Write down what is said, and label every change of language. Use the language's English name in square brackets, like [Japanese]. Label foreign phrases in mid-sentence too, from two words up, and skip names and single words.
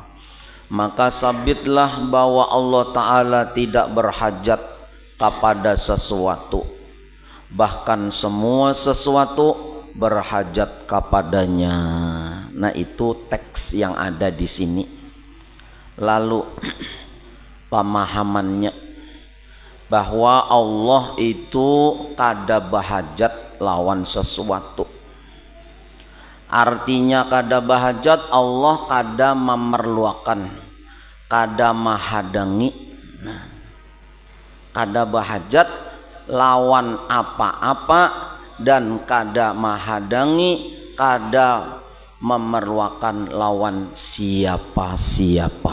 [Indonesian] Maka sabitlah bahwa Allah Ta'ala tidak berhajat kepada sesuatu, bahkan semua sesuatu berhajat kepadanya. Nah, itu teks yang ada di sini. [Banjar] Lalu pemahamannya, bahwa Allah itu kada bahajat lawan sesuatu. Artinya kada bahajat, Allah kada memerlukan, kada mahadangi. Nah, kada bahajat lawan apa-apa dan kada mahadangi, kada memerlukan lawan siapa-siapa.